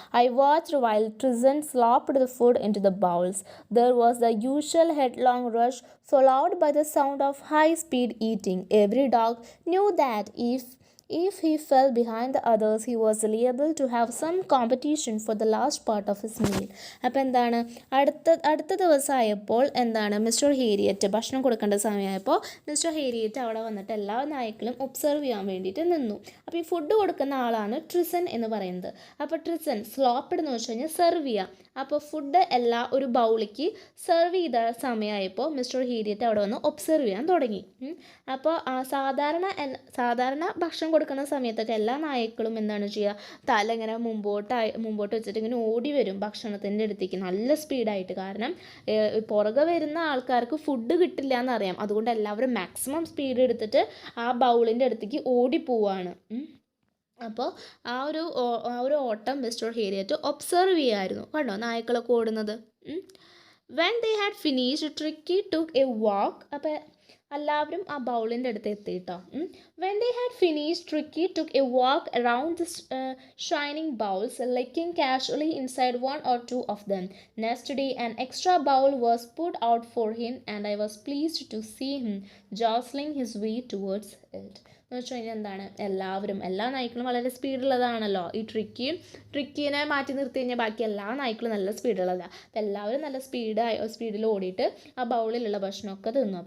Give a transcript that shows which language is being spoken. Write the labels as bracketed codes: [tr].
[en] I watched while Tristan slopped the food into the bowls. There was the usual headlong rush, followed by the sound of high-speed eating. Every dog knew that if he fell behind the others, he was liable to have some competition for the last part of his meal. [ml] അപ്പോൾ എന്താണ് അടുത്ത ദിവസമായപ്പോൾ എന്താണ് mister ഹേരിയറ്റ് ഭക്ഷണം കൊടുക്കേണ്ട സമയമായപ്പോൾ mister ഹേരിയറ്റ് അവിടെ വന്നിട്ട് എല്ലാ നായ്ക്കളും ഒബ്സർവ് ചെയ്യാൻ വേണ്ടിയിട്ട് നിന്നു. അപ്പോൾ ഈ ഫുഡ് കൊടുക്കുന്ന ആളാണ് ട്രിസൺ എന്ന് പറയുന്നത്. അപ്പോൾ ട്രിസൺ സ്ലോപ്പിഡ് എന്ന് വെച്ച് കഴിഞ്ഞാൽ സെർവ് ചെയ്യുക. അപ്പോൾ ഫുഡ് ഒരു ബൗളിലേക്ക് സെർവ് ചെയ്ത സമയമായപ്പോൾ മിസ്റ്റർ ഹേരിയറ്റ് അവിടെ വന്ന് ഒബ്സർവ് ചെയ്യാൻ തുടങ്ങി. അപ്പോൾ സാധാരണ ഭക്ഷണം കൊടുക്കുന്ന സമയത്തൊക്കെ എല്ലാ നായ്ക്കളും എന്താണ് ചെയ്യുക, തല ഇങ്ങനെ മുമ്പോട്ട് വെച്ചിട്ട് ഇങ്ങനെ ഓടി വരും ഭക്ഷണത്തിൻ്റെ അടുത്തേക്ക് നല്ല സ്പീഡായിട്ട്. കാരണം പുറകെ വരുന്ന ആൾക്കാർക്ക് ഫുഡ് കിട്ടില്ല എന്നറിയാം. അതുകൊണ്ട് എല്ലാവരും മാക്സിമം സ്പീഡ് എടുത്തിട്ട് ആ ബൗളിൻ്റെ അടുത്തേക്ക് ഓടിപ്പോവാണ്. അപ്പോൾ ആ ഒരു ഓട്ടം മിസ്റ്റർ ഹേരിയറ്റ് ഒബ്സർവ് ചെയ്യായിരുന്നു. കണ്ടോ നായ്ക്കളൊക്കെ ഓടുന്നത്. [en] When they had finished, Tricky took a walk. [ml] അപ്പോൾ എല്ലാവരും ആ ബൗളിൻ്റെ അടുത്ത് എത്തിയിട്ടോ. [en] When they had finished, Tricky took a walk around the shining bowls, licking casually inside one or two of them. Next day, an extra bowl was put out for him, and I was pleased to see him jostling his way towards it. [ml] എന്ന് വെച്ച് കഴിഞ്ഞാൽ എന്താണ്, എല്ലാ നായ്ക്കളും വളരെ സ്പീഡുള്ളതാണല്ലോ. ഈ ട്രിക്കിനെ മാറ്റി നിർത്തി കഴിഞ്ഞാൽ ബാക്കി എല്ലാ നായ്ക്കളും നല്ല സ്പീഡുള്ളതാണ്. അപ്പോൾ എല്ലാവരും നല്ല സ്പീഡിൽ ഓടിയിട്ട് ആ ബൗളിലുള്ള ഭക്ഷണമൊക്കെ തിന്നു.